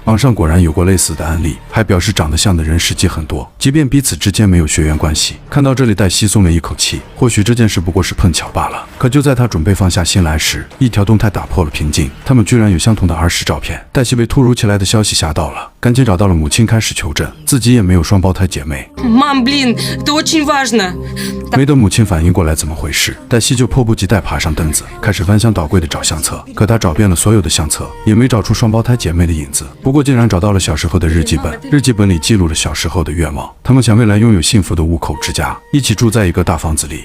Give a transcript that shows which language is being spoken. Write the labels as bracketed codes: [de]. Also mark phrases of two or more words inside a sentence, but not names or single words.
[zh] 网上果然有过类似的案例，还表示长得像的人实际很多，即便彼此之间没有血缘关系。看到这里，黛西松了一口气，或许这件事不过是碰巧罢了。可就在她准备放下心来时，一条动态打破了平静，他们居然有相同的儿时照片。黛西被突如其来的消息吓到了，赶紧找到了母亲开始求证，自己也没有双胞胎姐妹。 [ru] Мам, блин, это очень важно. [zh] 没等母亲反应过来怎么回事，黛西就迫不及待爬上凳子，开始翻箱倒柜的找相册。可她找遍了所有的相册，也没找出双胞胎姐妹的影子。不过竟然找到了小时候的日记本，日记本里记录了小时候的愿望。他们想未来拥有幸福的5口之家，一起住在一个大房子里。